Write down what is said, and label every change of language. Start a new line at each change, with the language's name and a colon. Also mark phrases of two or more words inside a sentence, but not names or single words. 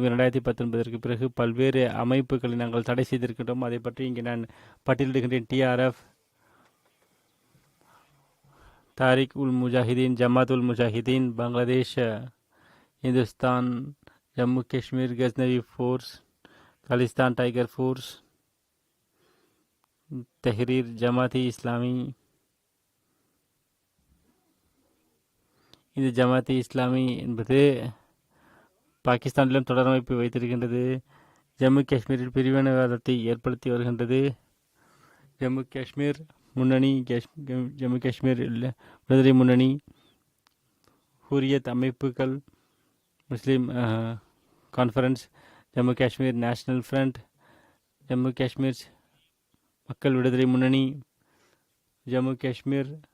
Tamil: 2019 பிறகு பல்வேறு அமைப்புகளை நாங்கள் தடை செய்திருக்கின்றோம். அதை பற்றி இங்கே நான் பட்டியலிடுகின்றேன். டிஆர்எஃப், தாரிக் உல் முஜாஹிதீன், ஜமாத் உல் முஜாஹிதீன், பங்களாதேஷ், இந்துஸ்தான், ஜம்மு காஷ்மீர், கஸ்னவி ஃபோர்ஸ், खालिस्तान टाइगर फोर्स, तहरीर जमाती इस्लामी. இந்த ஜமாத்தி இஸ்லாமி என்பது பாகிஸ்தானிலும் தொடர் அமைப்பு வைத்திருக்கின்றது. ஜம்மு காஷ்மீரில் பிரிவினைவாதத்தை ஏற்படுத்தி வருகின்றது. ஜம்மு காஷ்மீர் முன்னணி, ஜம்மு காஷ்மீர் விடுதலை முன்னணி, ஹுரியத் அமைப்புகள், முஸ்லீம் கான்ஃபரன்ஸ், ஜம்மு காஷ்மீர் நேஷனல் ஃப்ரண்ட், ஜம்மு காஷ்மீர் மக்கள் விடுதலை முன்னணி, ஜம்மு காஷ்மீர்